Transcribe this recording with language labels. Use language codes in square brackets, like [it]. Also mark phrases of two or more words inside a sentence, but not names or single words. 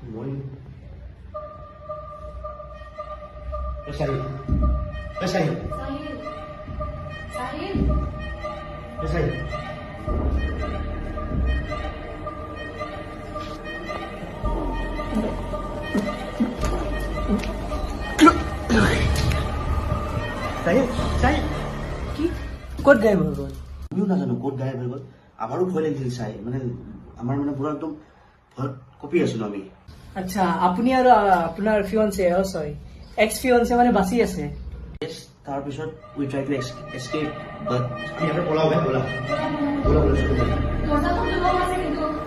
[as] साहिल साहिल साहिल কি ক'ত গায়ব হৈ গ'ল? আমিও নাজানো ক'ত গায়ব হৈ গ'ল। আমাৰো ভয় লাগিছিল চাই, মানে আমাৰ মানে পুৰা একদম ভয়ত কঁপি আছিলো আমি। আচ্ছা, আপুনি আৰু আপোনাৰ [en] fiancé ex fiancé [as] মানে বাচি আছে? তাৰপিছত [en] we try to escape but [as] আমি ইয়াতে পলাও বে বলা [hi] दरवाजा तो लगा हुआ है किंतु